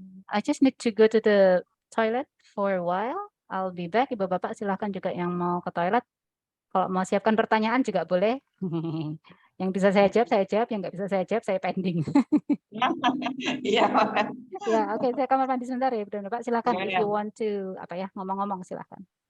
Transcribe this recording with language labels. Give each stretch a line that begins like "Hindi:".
English: I just need to go to the toilet for a while. I'll be back.
Indonesian: Ibu Bapak silakan juga yang mau ke toilet. Kalau mau siapkan pertanyaan juga boleh. Yang bisa saya jawab, yang nggak bisa saya jawab, saya pending. Iya. Ya, oke, saya kamar mandi sebentar ya, Ibu dan Bapak. Silakan
English: if
Indonesian: Iya.
English: you want to
Indonesian: ngomong-ngomong silakan.